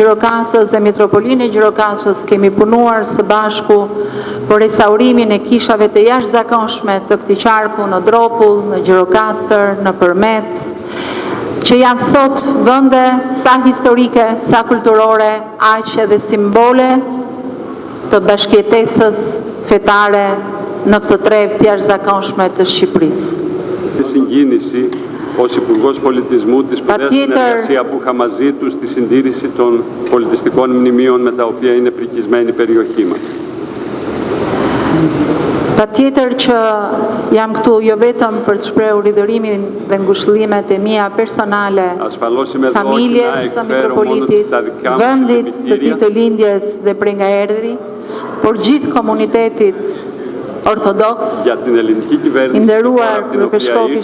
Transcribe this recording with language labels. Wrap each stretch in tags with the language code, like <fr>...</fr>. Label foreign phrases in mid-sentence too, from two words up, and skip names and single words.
<sq>Gjirokastës dhe Mitropolinë e Gjirokastës kemi punuar së bashku për restaurimin e kishave të jashtëzakonshme të këtij qarku në Dropull, në Gjirokastër, në Përmet, që janë sot vende sa historike, sa kulturore, aq edhe simbole të bashkëjetesës fetare në këtë trevë të jashtëzakonshme të Shqipërisë.</sq> <el>Ως Υπουργός Πολιτισμού, τη σπουδαία συνεργασία που είχα μαζί του στη συντήρηση των πολιτιστικών μνημείων με τα οποία είναι πρικισμένη η περιοχή μας.</el> <sq>Patjetër që jam këtu jo vetëm për të shprehur ridhërimin dhe ngushëllimet e mia personale, familjes së Mitropolitit, vendit të tij të lindjes dhe prej nga erdhi, por gjithë komunitetit ortodoks, i nderuar kryepiskopi i</sq>